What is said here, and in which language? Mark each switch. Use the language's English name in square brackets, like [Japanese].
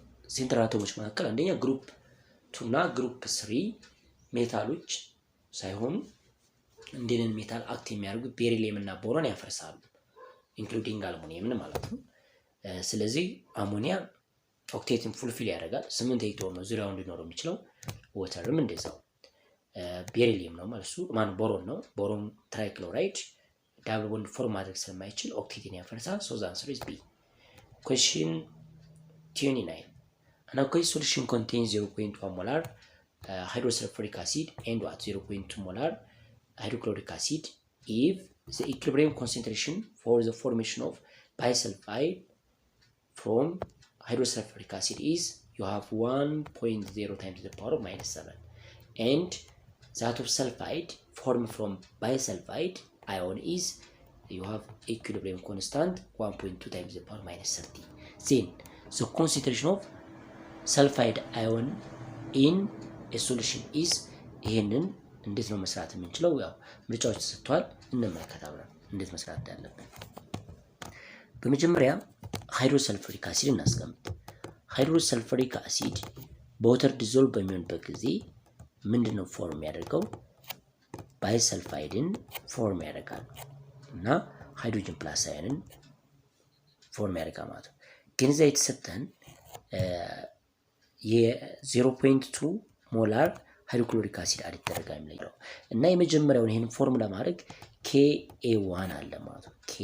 [Amharic] ሴንትራል አተሞች መካከል አንደኛ ግሩፕ 2 እና ግሩፕ 3 ሜታሎች ሳይሆኑ እንደነን ሜታል አክት የሚያደርጉት ቤሪሊየም እና ቦሮን ያፈርሳሉ ኢንክሉዲንግ አልሙኒየምን ማለት ነው። ስለዚህ አሞኒያ ኦክቴትን ፉልፊል ያደርጋል 8 ኤሌክትሮን ነው ዙሪያው እንዲኖረው የሚችለው። ወተርም እንደዛው ቤሪሊየም ነው ማለት ነው ማን ቦሮን ነው። ቦሮን ትራይክሎራይድ ዳብል ቦንድ ፎርም ማድረግ ስለማይችል ኦክቴትን ያፈርሳል። [English] so the answer is B. question 29 an aqueous solution contains 0.1 molar hydrosulfuric acid and what 0.2 molar hydrochloric acid if the equilibrium concentration for the formation of bisulfide from hydrosulfuric acid is you have 1.0 times the power of -7 and that of sulfide formed from bisulfide ion is you have equilibrium constant 1.2 times the power -30. then the concentration of sulfide ion in a solution is [Amharic] ይሄንን እንዴት ነው መስራት የምንችለው? ያው ምርጫዎች ተሰጥቷል እንመልከት አብረን እንዴት መስራት እንዳለብን። በመጀመሪያ ሃይድሮሰልፈሪክ አሲድ እናስቀምጥ። ሃይድሮሰልፈሪክ አሲድ በወተር ዲዞልቭ በሚሆንበት ጊዜ ምንድነው ፎርም ያደርገው? ባይሰልፋይድን ፎርም ያደርጋል እና ሃይድሮጅን ፕላስ አየንን ፎርም ያደርጋል ማለት ነው። ግን እዛ የተሰጠን የ0.2 ሞላር ሃይድሮክሎሪክ አሲድ አድ ይደረጋል የሚለው እና የመጀመሪያውን ይሄን ፎርሙላ ማድረግ KA1 አለ ማለት ነው።